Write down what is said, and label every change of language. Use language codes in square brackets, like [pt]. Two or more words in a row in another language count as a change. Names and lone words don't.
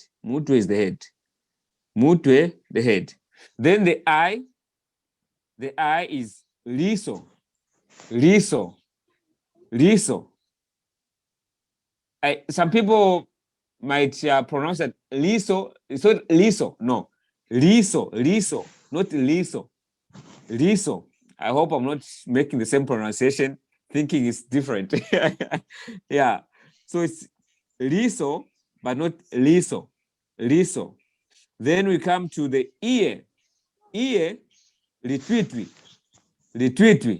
[en] Mutwe is the head. Mutwe, the head. Then the eye is liso. Liso. Liso. Some people might pronounce it liso. It's not liso. No. Liso. Liso. Not liso. Liso. I hope I'm not making the same pronunciation, thinking it's different. Yeah. So it's liso, but not liso. Liso. Then we come to the ear. Ear, litwitwi. Litwitwi.